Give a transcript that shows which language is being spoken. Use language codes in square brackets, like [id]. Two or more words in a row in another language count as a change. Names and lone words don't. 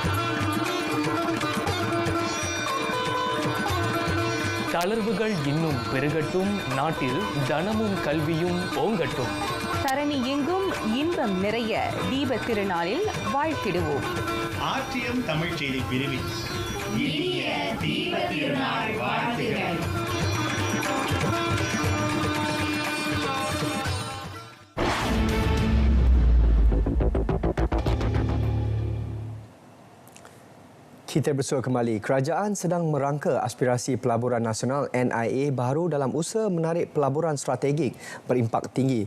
[ta] தளர்வுகள் இன்னும் பெருகட்டும், நாட்டில் தனமும் கல்வியும் ஓங்கட்டும். தரணி எங்கும் இன்பம் நிறைய தீபத் திருநாளில் வாழ்த்திடுவோம். RTM தமிழ் செய்தி பிரிவின் இனிய தீபத் திருநாள் வாழ்த்துகள். [ms] Kita bersua kembali. Kerajaan sedang merangka aspirasi pelaburan nasional NIA baru dalam usaha menarik pelaburan strategik berimpak tinggi.